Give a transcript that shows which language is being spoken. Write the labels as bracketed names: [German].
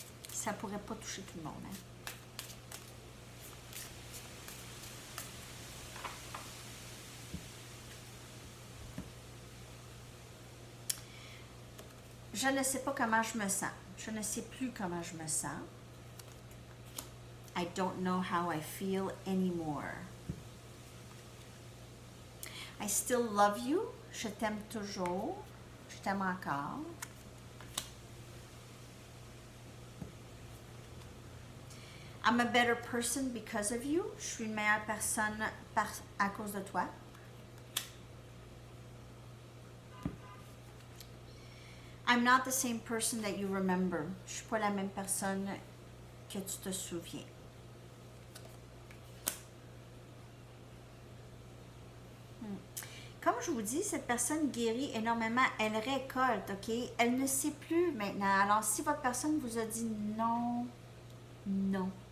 [French] Ça ne pourrait pas toucher tout le monde. Hein? Je ne sais pas comment je me sens. Je ne sais plus comment je me sens. [English] I don't know how I feel anymore. I still love you. [French] Je t'aime toujours. Je t'aime encore. [English] I'm a better person because of you. [French] Je suis une meilleure personne à cause de toi. [English] I'm not the same person that you remember. [French] Je suis pas la même personne que tu te souviens. Comme je vous dis, cette personne guérit énormément. Elle récolte, OK? Elle ne sait plus maintenant. Alors, si votre personne vous a dit non, non.